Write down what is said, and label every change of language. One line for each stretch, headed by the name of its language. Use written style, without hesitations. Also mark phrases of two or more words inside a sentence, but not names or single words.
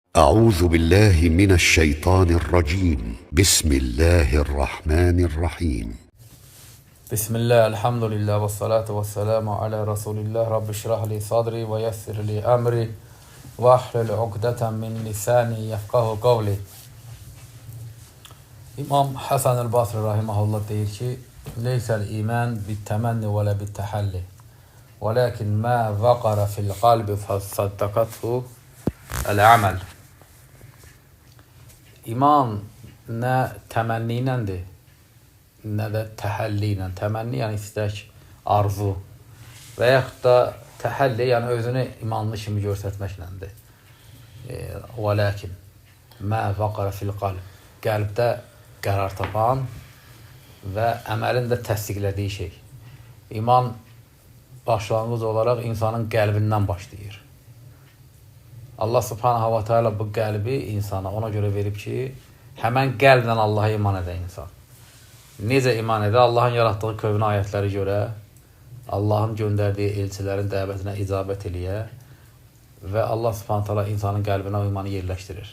Arabic: أعوذ بالله من الشيطان الرجيم. بسم الله الرحمن الرحيم. Bismillah, الحمد لله و الصلاة و السلام على رسول الله. رب اشرح لي صدري و يسر لي أمري و احلل عقدة من لساني يفقهوا قولي.
Azerbaijani: İmam Hasan el-Basri rahimahullah deyir ki,
Arabic: ليس الإيمان بالتمني و لا بالتحلي. و لكن ما وقر في القلب فصدقه العمل.
Azerbaijani: İman nə təmənni iləndir, nə də təhəlli ilə. Təmənni yəni istək, arzu və yaxud da təhəlli yəni özünü imanlı kimi göstərməklədir.
Arabic: Və لكن ما وقر في القلب,
Azerbaijani: qəlbdə qərar tapan və əməlin də təsdiqlədiyi şey. İman başlanğıc olaraq insanın qəlbindən başlayır. Allah
Arabic: سبحانه و تعالى
Azerbaijani: bu qəlbi insana ona görə verib ki, həmən qəlblə Allaha iman edə insan. Necə iman edə? Allahın yaratdığı köhnə ayətləri görə, Allahın göndərdiyi elçilərin dəvətinə icabət eləyə və Allah
Arabic: سبحانه تعالى
Azerbaijani: insanın qəlbinə o imanı yerləşdirir.